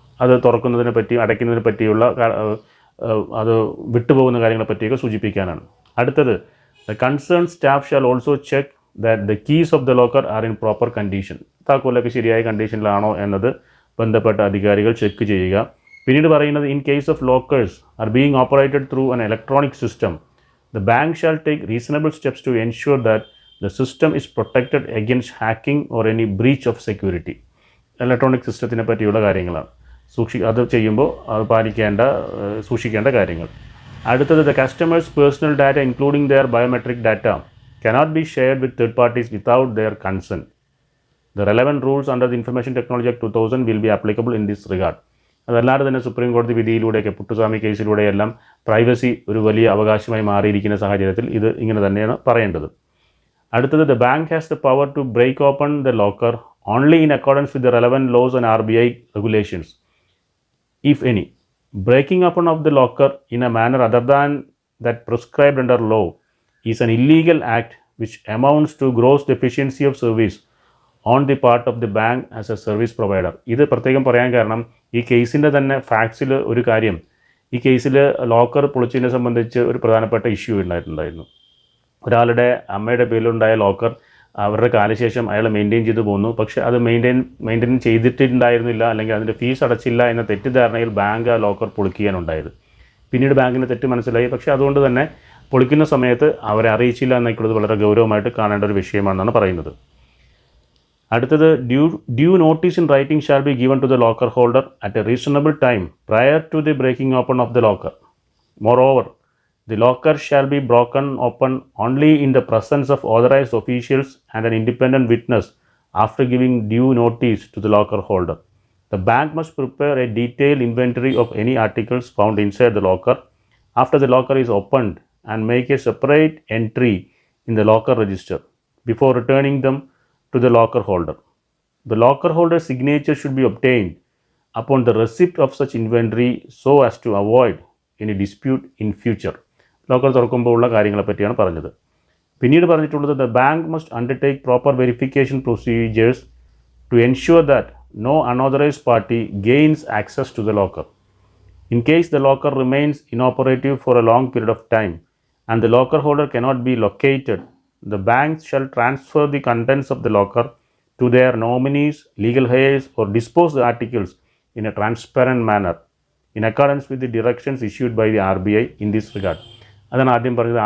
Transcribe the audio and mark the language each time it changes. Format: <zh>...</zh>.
<ml>അത് തുറക്കുന്നതിനെ പറ്റി അടയ്ക്കുന്നതിനെ പറ്റിയുള്ള അത് വിട്ടുപോകുന്ന കാര്യങ്ങളെ പറ്റിയൊക്കെ സൂചിപ്പിക്കാനാണ്. അടുത്തത്,</ml> <en>the concerned staff shall also check that the keys of the locker are in proper condition.</en> <ml>താക്കോലൊക്കെ ശരിയായ കണ്ടീഷനിലാണോ എന്നത് ബന്ധപ്പെട്ട അധികാരികൾ ചെക്ക് ചെയ്യുക. പിന്നീട് പറയുന്നത്,</ml> <en>in case of lockers are being operated through an electronic system, the bank shall take reasonable steps to ensure that the system is protected against hacking or any breach of security.</en> <ml>Electronic സിസ്റ്റത്തിനെ പറ്റിയുള്ള കാര്യങ്ങളാണ്. അത് ചെയ്യുമ്പോൾ അത് സൂക്ഷിക്കേണ്ട കാര്യങ്ങൾ. അടുത്തത്,</ml> <en>the customer's personal data including their biometric data cannot be shared with third parties without their consent. The relevant rules under the Information Technology Act 2000 will be applicable in this regard.</en> <ml>അതല്ലാതെ തന്നെ supreme കോടതി വിധിയിലൂടെയൊക്കെ Puttaswamy കേസിലൂടെയെല്ലാം privacy ഒരു വലിയ അവകാശമായി മാറിയിരിക്കുന്ന സാഹചര്യത്തിൽ ഇത് ഇങ്ങനെ തന്നെയാണ് പറയേണ്ടത്. അടുത്തത്,</ml> <en>The bank has the power to break open the locker only in accordance with the relevant laws and RBI regulations if any. Breaking open of the locker in a manner other than that prescribed under law is an illegal act which amounts to gross deficiency of service on the part of the bank as a service provider.</en> <ml>ഇത് പ്രത്യേകം പറയാൻ കാരണം ഈ കേസിൻ്റെ തന്നെ ഫാക്ട്സിൽ ഒരു കാര്യം, ഈ കേസിൽ ലോക്കർ പൊളിച്ചതിനെ സംബന്ധിച്ച് ഒരു പ്രധാനപ്പെട്ട ഇഷ്യൂ ഉണ്ടായിട്ടുണ്ടായിരുന്നു. ഒരാളുടെ അമ്മയുടെ പേരിലുണ്ടായ ലോക്കർ അവരുടെ കാലശേഷം അയാൾ മെയിൻറ്റെയിൻ ചെയ്തു പോന്നു. പക്ഷേ അത് മെയിൻറ്റെയിൻ ചെയ്തിട്ടുണ്ടായിരുന്നില്ല, അല്ലെങ്കിൽ അതിൻ്റെ ഫീസ് അടച്ചില്ല എന്ന തെറ്റിദ്ധാരണയിൽ ബാങ്ക് ആ ലോക്കർ പൊളിക്കാനുണ്ടായത്. പിന്നീട് ബാങ്കിന് തെറ്റ് മനസ്സിലായി. പക്ഷേ അതുകൊണ്ട് തന്നെ പൊളിക്കുന്ന സമയത്ത് അവരെ അറിയിച്ചില്ല എന്നൊക്കെയുള്ളത് വളരെ ഗൗരവമായിട്ട് കാണേണ്ട ഒരു വിഷയമാണെന്നാണ് പറയുന്നത്. അടുത്തത്,</ml> <en>Due notice in writing shall be given to the locker holder at a reasonable time prior to the breaking open of the locker. Moreover, the locker shall be broken open only in the presence of authorized officials and an independent witness after giving due notice to the locker holder. The bank must prepare a detailed inventory of any articles found inside the locker after the locker is opened and make a separate entry in the locker register before returning them to the locker holder. The locker holder's signature should be obtained upon the receipt of such inventory so as to avoid any dispute in future.</en> <ml>Locker തുറക്കുമ്പോൾ ഉള്ള കാര്യങ്ങളെ പറ്റിയാണ് പറഞ്ഞത്. പിന്നീട് പറഞ്ഞിട്ടുള്ളത്,</ml> <en>The bank must undertake proper verification procedures to ensure that no unauthorised party gains access to the locker. In case the locker remains inoperative for a long period of time and the locker holder cannot be located, the bank shall transfer the contents of the locker to their nominees, legal heirs or dispose the articles in a transparent manner in accordance with the directions issued by the RBI in this regard.</en> <ml>അതാണ് ആദ്യം പറഞ്ഞത്.</ml>